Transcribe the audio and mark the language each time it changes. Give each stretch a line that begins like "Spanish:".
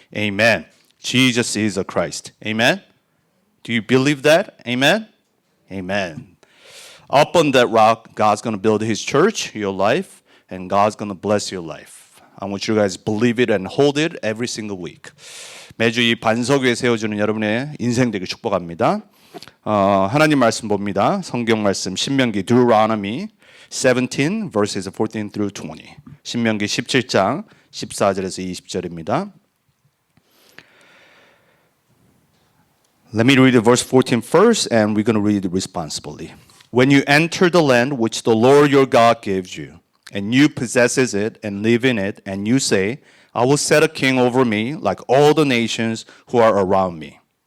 English: Amen. Jesus is the Christ. Amen. Do you believe that? Amen. Amen. Up on that rock, God's going to build his church, your life, and God's going to bless your life. I want you guys to believe it and hold it every single week.
Korean: 매주 이 반석 위에 세워주는 여러분의 인생 되길 축복합니다. 하나님 말씀 봅니다. 성경 말씀 신명기
English: Deuteronomy 17 verses 14 through 20.
Korean: 신명기 17장 14절에서 20절입니다.
English: Let me read the verse 14 first, and we're going to read it responsibly. When you enter the land which the Lord your God gives you, and you possesses it and live in it, and you say, I will set a king over me like all the nations who are around me.